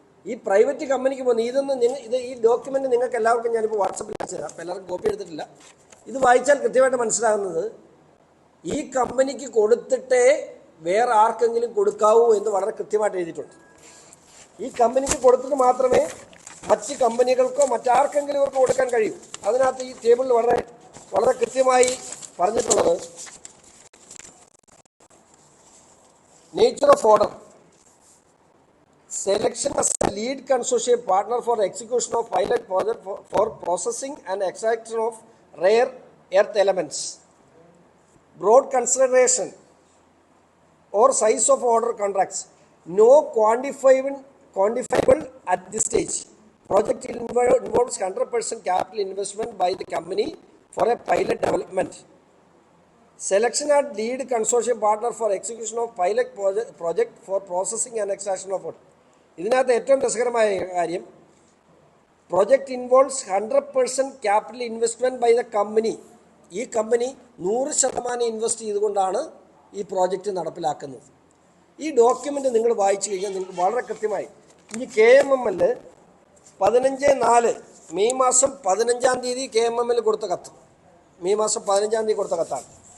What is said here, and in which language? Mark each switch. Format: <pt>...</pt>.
<ml>ഈ പ്രൈവറ്റ് കമ്പനിക്ക് പോകുന്നത് ഈ ഡോക്യുമെൻ്റ് നിങ്ങൾക്ക് എല്ലാവർക്കും ഞാനിപ്പോൾ വാട്സപ്പിൽ അയച്ചു തരാം. അപ്പോൾ എല്ലാവർക്കും കോപ്പി എടുത്തിട്ടില്ല. ഇത് വായിച്ചാൽ കൃത്യമായിട്ട് മനസ്സിലാകുന്നത് ഈ കമ്പനിക്ക് കൊടുത്തിട്ടേ വേറെ ആർക്കെങ്കിലും കൊടുക്കാവൂ എന്ന് വളരെ കൃത്യമായിട്ട് എഴുതിയിട്ടുണ്ട്. ഈ കമ്പനിക്ക് കൊടുത്തിട്ട് മാത്രമേ മറ്റ് കമ്പനികൾക്കോ മറ്റാർക്കെങ്കിലും ഇവർക്ക് കൊടുക്കാൻ കഴിയൂ. അതിനകത്ത് ഈ ടേബിളിൽ വളരെ വളരെ കൃത്യമായി പറഞ്ഞിട്ടുള്ളത്</ml> <en>Nature of order, selection as a lead consortium partner for execution of pilot project for processing and extraction of rare earth elements. Broad consideration or size of order contracts. No quantifiable at this stage. Project involves 100% capital investment by the company for a pilot development. Selection at lead consortium partner for execution of pilot project for processing and extraction of water.</en> <ml>ഇതിനകത്ത് ഏറ്റവും രസകരമായ കാര്യം,</ml> <en>Project involves 100% capital investment by the company.</en> <ml>ഈ company 100% invest ചെയ്തുകൊണ്ടാണ് ഈ project നടപ്പിലാക്കുന്നത്. ഈ document നിങ്ങൾ വായിച്ചു കഴിഞ്ഞാൽ നിങ്ങൾക്ക് വളരെ കൃത്യമായി ഇനി KMML 15/4 മെയ് മാസം 15-ാം തീയതി KMML കൊടുത്ത കത്ത്, മെയ് മാസം 15-ാം തീയതി കൊടുത്ത കത്താണ്.</ml>